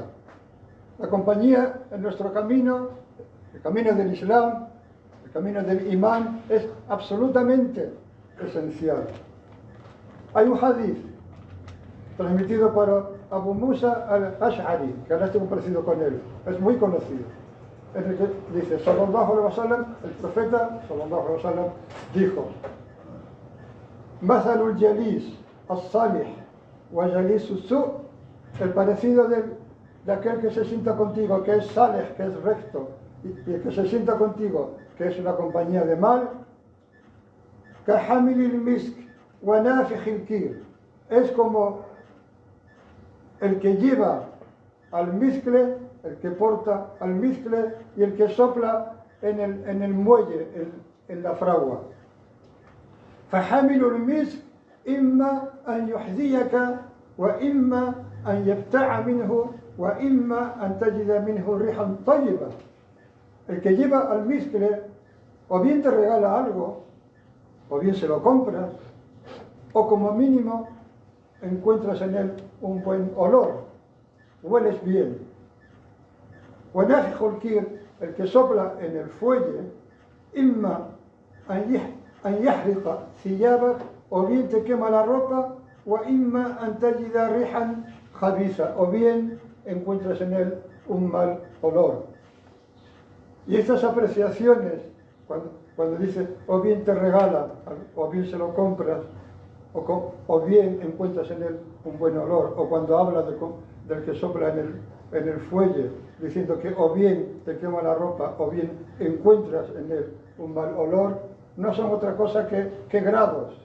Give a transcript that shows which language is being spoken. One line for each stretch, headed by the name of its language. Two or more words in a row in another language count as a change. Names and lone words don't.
Spanish: La compañía en nuestro camino, el camino del Islam, el camino del imán, es absolutamente esencial. Hay un hadith transmitido por Abu Musa al-Ash'ari, que ahora estoy parecido con él, es muy conocido, en el que dice,
Arabic: صلى الله عليه وسلم,
Spanish: el profeta,
Arabic: صلى الله عليه وسلم,
Spanish: dijo,
Arabic: مثل الجليس الصالح وجليس السوء',
Spanish: el parecido de aquel que se sienta contigo, que es salih, que es recto, y el que se sienta contigo, que es una compañía de mal,
Arabic: كحامل المسك ونافخ الكير,
Spanish: es como el que lleva al mizcle, el que porta al mizcle y el que sopla en el muelle, en la fragua.
Arabic: فحامل المسك إما أن يحذيك وإما أن تبتاع منه وإما أن تجد منه ريحا طيبة.
Spanish: El que lleva al mizcle o bien te regala algo, o bien se lo compras, o como mínimo encuentras en él un buen olor, hueles bien. El que sopla en el fuelle,
Arabic: إما أن يحرق ثيابك,
Spanish: o bien te quema la ropa, o
Arabic: إما أن تجد ريحا خبيثة,
Spanish: o bien encuentras en él un mal olor. Y estas apreciaciones, cuando dice, o bien te regala, o bien se lo compras, o bien encuentras en él un buen olor, o cuando habla del que sopla en el fuelle, diciendo que o bien te quema la ropa, o bien encuentras en él un mal olor, no son otra cosa que grados.